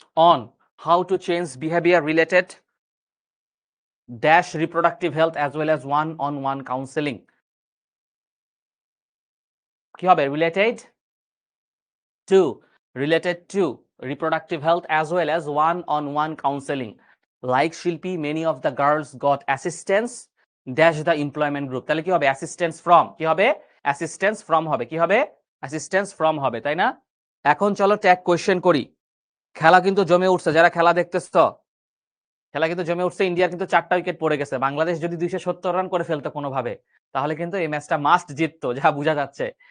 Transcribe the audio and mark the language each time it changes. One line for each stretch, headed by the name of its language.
English: on how to change behaviour related dash reproductive health as well as one on one counselling,
Bangla: কি হবে?
English: Related to, related to reproductive health as well as one-on-one counseling. Like Shilpi, many of the girls got assistance dash the employment group.
Bangla: তাহলে কি হবে?
English: assistance from,
Bangla: কি হবে? assistance from হবে, কি হবে? assistance from হবে, তাই না? এখন চলো ট্যাগ কোয়েশ্চেন করি। খেলা কিন্তু জমে উঠছে, যারা খেলা দেখতেছো, খেলা কিন্তু জমে উঠছে। ইন্ডিয়ার কিন্তু 4টা উইকেট পড়ে গেছে। বাংলাদেশ যদি 270 রান করে ফেলতো কোনোভাবে, তাহলে কিন্তু এই ম্যাচটা মাস্ট জিততো, যা বোঝা যাচ্ছে।